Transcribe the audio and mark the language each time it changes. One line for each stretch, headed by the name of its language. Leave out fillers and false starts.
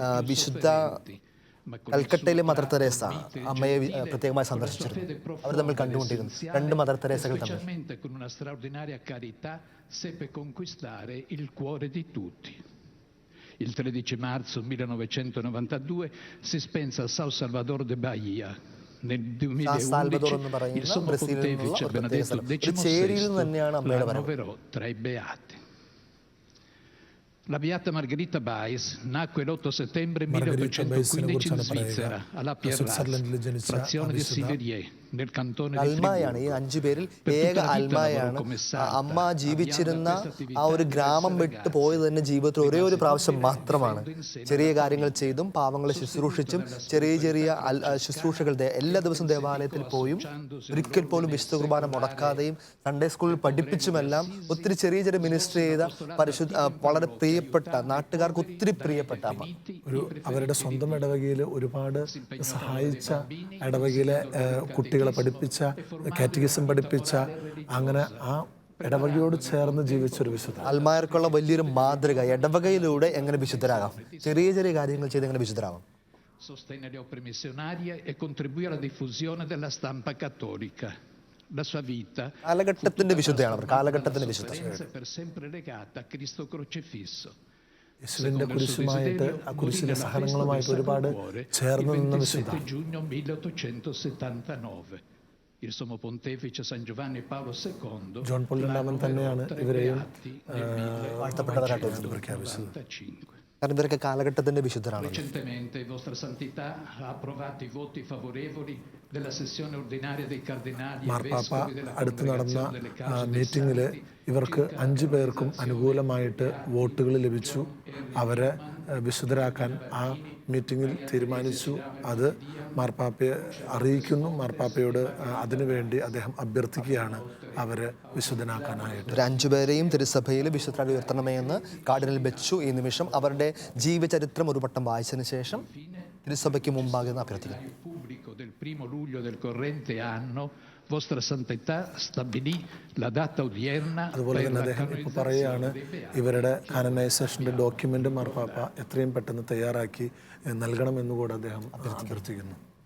Malayalam: വിശുദ്ധ കൽക്കട്ടയിലെ mother Teresa അമ്മയെ പ്രത്യേകമായി സന്ദർശിച്ചിരുന്നു. അവർ തമ്മിൽ കണ്ടുകൊണ്ടിരുന്നു. 2 മദർ തെരേസകൾ തമ്മിൽ.
Italian: Con una straordinaria carità seppe conquistare il cuore di tutti. Il 13 marzo 1992 si spense a São Salvador de Bahia. Nel 2011 il sommo pontefice Benedetto XVI l'annoverò tra i beati. La beata Margherita Bais nacque l'8 settembre 1815 in Svizzera, alla Pierraz, frazione di Siverier, nel cantone di
Malayalam: അൽമായാണ്. ഈ 5 പേരിൽ ഏക അൽമായാണ്. അമ്മ ജീവിച്ചിരുന്ന ആ ഒരു ഗ്രാമം വിട്ട് പോയത് തന്നെ ജീവിതത്തിൽ ഒരേ ഒരു പ്രാവശ്യം മാത്രമാണ്. ചെറിയ കാര്യങ്ങൾ ചെയ്തും പാവങ്ങളെ ശുശ്രൂഷിച്ചും ചെറിയ ശുശ്രൂഷകൾ എല്ലാ ദിവസവും ദേവാലയത്തിൽ പോയും ഒരിക്കൽ പോലും വിശുദ്ധ കുർബാന മുടക്കാതെയും സൺഡേ സ്കൂളിൽ പഠിപ്പിച്ചുമെല്ലാം ഒത്തിരി ചെറിയ മിനിസ്ട്രി ചെയ്ത വളരെ പ്രിയപ്പെട്ട നാട്ടുകാർക്ക് ഒത്തിരി പ്രിയപ്പെട്ട അമ്മ. അവരുടെ സ്വന്തം ഇടവകയിൽ ഒരുപാട് സഹായിച്ച, ഇടവകയിലെ കുട്ടികളെ പഠിപ്പിച്ച, കാറ്റഗിസം പഠിപ്പിച്ച, അങ്ങനെ ആ ഇടവകയോട് ചേർന്ന് ജീവിച്ചൊരു വിശുദ്ധ. അൽമായർക്കുള്ള വലിയൊരു മാതൃക. ഇടവകയിലൂടെ എങ്ങനെ വിശുദ്ധരാകാം, ചെറിയ കാര്യങ്ങൾ ചെയ്ത് എങ്ങനെ വിശുദ്ധരാകാം.
Italian: Sostenne le opere missionarie e contribuì alla diffusione della stampa cattolica. La sua vita
Malayalam: കാലഘട്ടത്തിന്റെ വിശുദ്ധയാണ് അവർ. കാലഘട്ടത്തിന്റെ വിശുദ്ധ
Italian: per sempre legata a Cristo crocifisso.
Malayalam: യേശുവിന്റെ കുരിശുമായിട്ട്, ആ കുരിശിലെ സഹനങ്ങളുമായിട്ട് ഒരുപാട് ചേർന്ന് നിന്ന വിശുദ്ധ.
Italian: giugno 1879. Il sommo pontefice San Giovanni Paolo II
Malayalam: John Paul രണ്ടാമൻ തന്നെയാണ് ഇവരെയും വാഴ്ത്തപ്പെട്ടവരായിട്ട് പ്രഖ്യാപിച്ചത്. കാരണം ഇവരൊക്കെ കാലഘട്ടത്തിന്റെ വിശുദ്ധരാണ്.
Italian: Recentemente Vostra Santità ha approvato i voti favorevoli della sessione ordinaria dei cardinali e
Malayalam: മാർപ്പാപ്പ
Italian: vescovi della
Malayalam: അടുത്ത് നടന്ന
Italian: Congregazione delle Cause dei
Malayalam: മീറ്റിംഗിൽ ഇവർക്ക് 5 പേർക്കും അനുകൂലമായിട്ട് വോട്ടുകൾ ലഭിച്ചു. അവരെ വിശുദ്ധരാക്കാൻ ആ മീറ്റിംഗിൽ തീരുമാനിച്ചു. അത് മാർപ്പാപ്പയെ അറിയിക്കുന്നു. മാർപ്പാപ്പയോട് അതിനുവേണ്ടി അദ്ദേഹം അഭ്യർത്ഥിക്കുകയാണ് അവരെ വിശുദ്ധനാക്കാനായിട്ട്. 5 പേരെയും തിരുസഭയിൽ വിശുദ്ധരായി ഉയർത്തണമേ എന്ന് കാർഡിനൽ ബെച്ചു ഈ നിമിഷം അവരുടെ ജീവചരിത്രം ഒരു വട്ടം വായിച്ചതിന് ശേഷം തിരുസഭയ്ക്ക് മുമ്പാകെ അഭ്യർത്ഥിക്കുന്നു.
Italian: del 1 luglio del corrente anno Vostra Santità stabilì la data odierna
Malayalam: അതുപോലെ തന്നെ അദ്ദേഹം ഇപ്പോൾ പറയുകയാണ് ഇവരുടെ കാനനൈസേഷൻ്റെ ഡോക്യുമെൻ്റ് മാർപ്പാപ്പ എത്രയും പെട്ടെന്ന് തയ്യാറാക്കി നൽകണമെന്നുകൂടെ അദ്ദേഹം അഭ്യർത്ഥിക്കുന്നു.